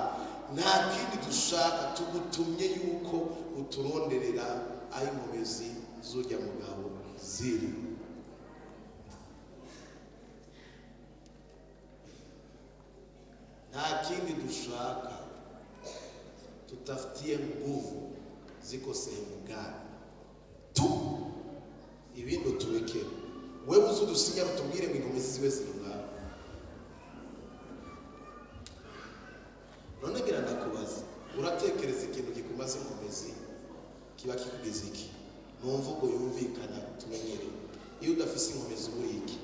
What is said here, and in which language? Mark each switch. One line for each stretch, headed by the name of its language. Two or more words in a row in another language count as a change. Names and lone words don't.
Rundi: Nta kindi dushaka, tugutumye yuko uturonderera aho inkomezi z'urya mugabo ziri. Nta kindi dushaka,
Swahili: tutafutie nguvu ziko sehemu gani tu,
Rundi: ibindi tuweke. Wewe uzudusinya rutubwire ngo inkomezi ziwe zirunga. None ngira ndakubaza, uratekereza ikintu gikumaze inkomezi kiba kikugeza iki? Mu mvugo yumvikana tumenyereye, iyo udafise inkomezi uburi iki?